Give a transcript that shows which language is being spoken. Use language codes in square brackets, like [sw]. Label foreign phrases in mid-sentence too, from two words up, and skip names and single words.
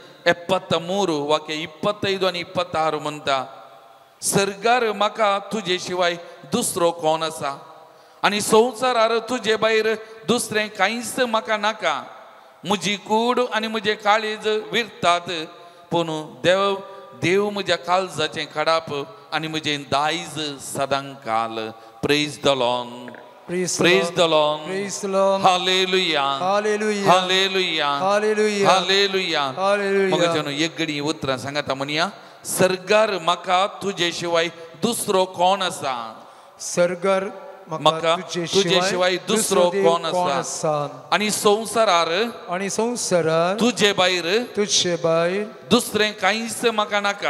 [kok] 73 वाक्य 25 आनी 26 म्हणटा सर्गार म्हाका तुजे शिवाय दुसरो कोण आसा आनी संवसारार तुजे भायर दुसरें कांयच म्हाका नाका म्हजी कूड आनी म्हजें काळीज विरतात पूण देव म्हज्या काळजाचें खडाप आनी म्हजें दायज सदां काल [en] Praise the Lord Praise Praise the Lord Praise the Lord. हालेलुया Hallelujah. हालेलुया Hallelujah. हालेलुया Hallelujah. [kok] मग जणू एक घडी उतरां सांगाता म्हणया सर्गार म्हाका तुजे शिवाय दुसरो कोण आसा सर्गार म्हाका तुजे शिवाय दुसरो कोण आसा आनी संवसारार आणि संवसारार तुजे भायर तुझे भायर दुसरें कांयच म्हाका नाका